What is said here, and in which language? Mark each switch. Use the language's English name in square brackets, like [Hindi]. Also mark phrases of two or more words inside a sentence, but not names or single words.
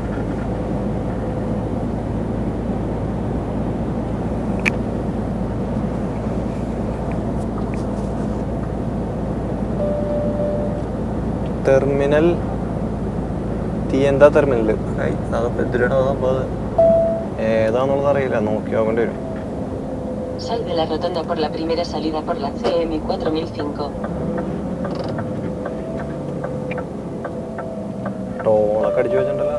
[Malayalam] ടെർമിനൽ എന്താ ടെർമിനൽ ഏതാന്നുള്ളത് അറിയില്ല, നോക്കി നോക്കേണ്ടി വരും. [Spanish] Sal de la rotonda por la primera salida por la CM 4005. [Malayalam] ടോളൊക്കെ അടിച്ചു വെച്ചിട്ടുണ്ടല്ലോ.